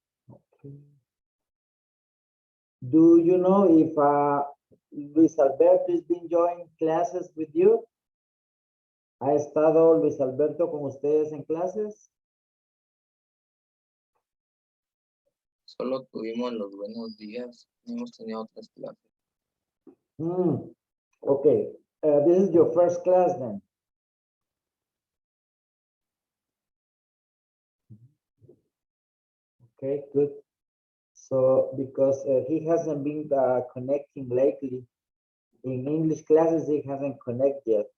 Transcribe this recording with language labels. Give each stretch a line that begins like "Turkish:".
English: Okay. Do you know if Luis Alberto has been joining classes with you?
Spanish: ¿Ha estado Luis Alberto con ustedes en clases? Solo tuvimos los buenos días, no hemos tenido otras clases.
English: Okay, this is your first class then. Okay, good. So, because he hasn't been connecting lately, in English classes, he hasn't connected yet.